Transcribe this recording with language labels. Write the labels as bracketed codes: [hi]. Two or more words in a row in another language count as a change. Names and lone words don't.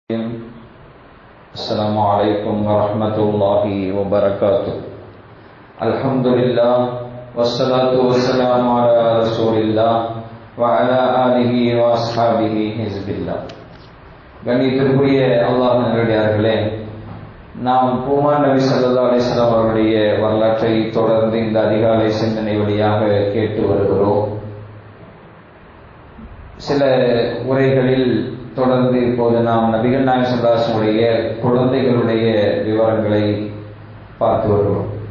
[ar] السلام عليكم ورحمة الله وبركاته. الحمد لله والصلاة والسلام على رسول الله وعلى آله وأصحابه حزب الله. [ta] கண்ணியத்திற்குரிய அல்லாஹ் நல்லடியார்களே, நாம் பூமான் நபி [ar] صلى الله عليه وسلم [ta] அவருடைய வரலாற்றை தொடர்ந்து இந்த அதிகாலை சிந்தனை வழியாக கேட்டு வருகிறோம். சில உரைகளில் தொடர்ந்து இப்போது நாம் நபிகள் நாயகம் [ar] صلى الله عليه وسلم [ta] குழந்தைகளுடைய விவரங்களை பார்த்து வருகிறோம்.